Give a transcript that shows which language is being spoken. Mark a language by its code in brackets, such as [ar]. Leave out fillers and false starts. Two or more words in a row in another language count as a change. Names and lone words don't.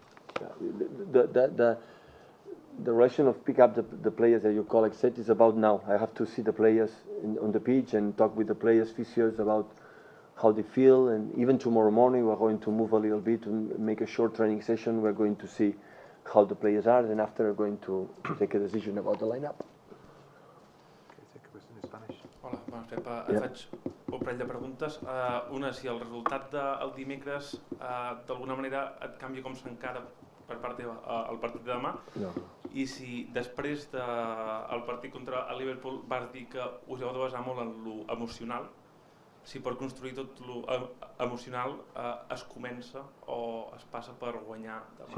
[en] The relation of pick up the players that your colleague said is about now. I have to see the players on the pitch and talk with the players, physios, about how they feel. And even tomorrow morning, we're going to move a little bit to make a short training session. We're going to see how the players are, and after we're going to take a decision about the lineup. [ca] Hola, bona Pep. Et faig un parell de preguntes. Una, si el resultat del dimecres d'alguna manera et canvia com s'encara per part teva el partit de demà, i si després del partit contra el Liverpool vas dir que us heu de basar molt en lo emocional, si per construir tot lo emocional es comença o es passa per guanyar demà.